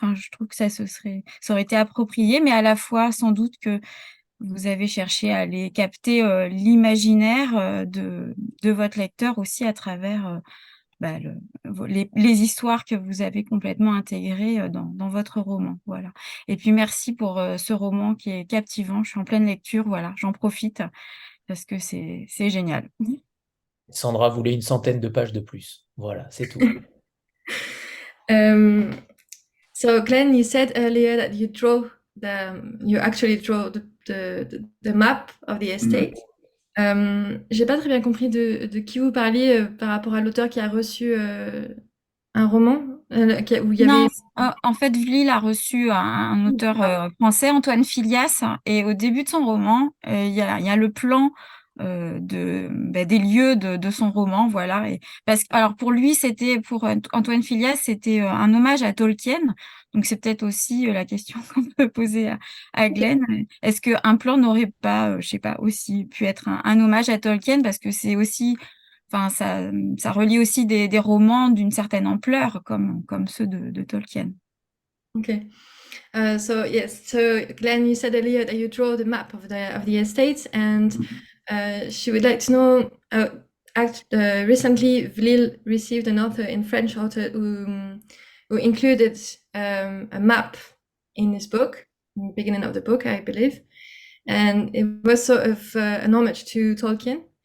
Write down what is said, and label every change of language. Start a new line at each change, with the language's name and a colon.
French: Enfin, je trouve que ça aurait été approprié, mais à la fois, sans doute que vous avez cherché à aller capter l'imaginaire de votre lecteur aussi à travers les histoires que vous avez complètement intégrées dans votre roman. Voilà. Et puis, merci pour ce roman qui est captivant. Je suis en pleine lecture. Voilà, j'en profite parce que c'est génial. Sandra voulait une centaine de pages de plus. Voilà, c'est tout.
English: So Glenn, you said earlier that you actually draw the map of the estate.
French: J'ai pas très bien compris de qui vous parliez par rapport à l'auteur qui a reçu un roman où il y avait... Non, en fait, Vlil a reçu un auteur français, Antoine Filias, et au début de son roman, il y a le plan des lieux de son roman, voilà. Et alors pour lui, pour Antoine Filias, c'était un hommage à Tolkien. Donc c'est peut-être aussi la question qu'on peut poser à Glenn. Est-ce qu'un plan n'aurait pas, je sais pas, aussi pu être un hommage à Tolkien, parce que c'est aussi, enfin ça relie aussi des romans d'une certaine ampleur comme ceux de Tolkien.
English: Okay. So yes, so Glenn, you said earlier that you draw the map of the estates, and she would like to know. Recently, Vlil received an author in French author who included a map in his book, in the beginning of the book, I believe, and it was sort of an homage to Tolkien.